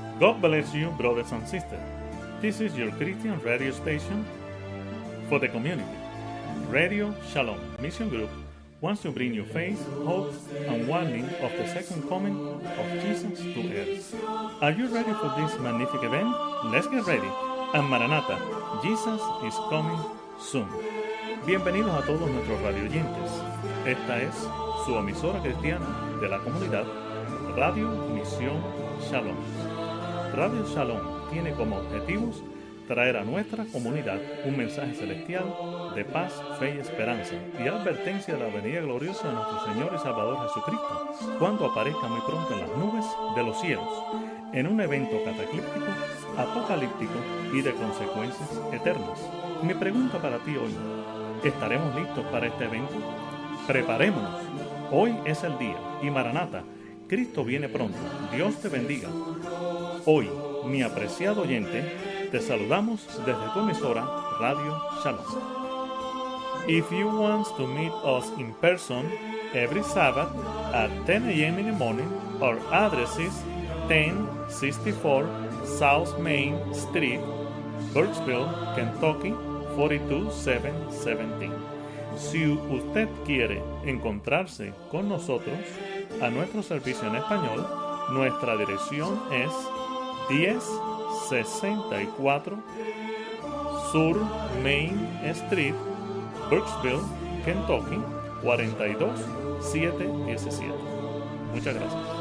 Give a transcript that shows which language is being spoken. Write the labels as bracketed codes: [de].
[en] God bless you, brothers and sisters. This is your Christian radio station for the community. Radio Shalom Mission Group wants to bring you faith, hope, and warning of the second coming of Jesus to earth. Are you ready for this magnificent event? Let's get ready. And Maranatha, Jesus is coming soon. [es] Bienvenidos a todos nuestros radioyentes. Esta es su emisora cristiana de la comunidad, Radio Misión Shalom. Radio Shalom tiene como objetivos traer a nuestra comunidad un mensaje celestial de paz, fe y esperanza y advertencia de la venida gloriosa de nuestro Señor y Salvador Jesucristo cuando aparezca muy pronto en las nubes de los cielos, en un evento cataclíptico, apocalíptico y de consecuencias eternas. Mi pregunta para ti hoy: ¿estaremos listos para este evento? Preparémonos. Hoy es el día y Maranatha, Cristo viene pronto. Dios te bendiga. Hoy, mi apreciado oyente, te saludamos desde tu emisora Radio Shalom. [en] If you want to meet us in person every Sabbath at 10 a.m. in the morning, our address is 1064 South Main Street, Burkesville, Kentucky 42717. [es] Si usted quiere encontrarse con nosotros a nuestro servicio en español, nuestra dirección es 1064 Sur Main Street, Burkesville, Kentucky 42717. Muchas gracias.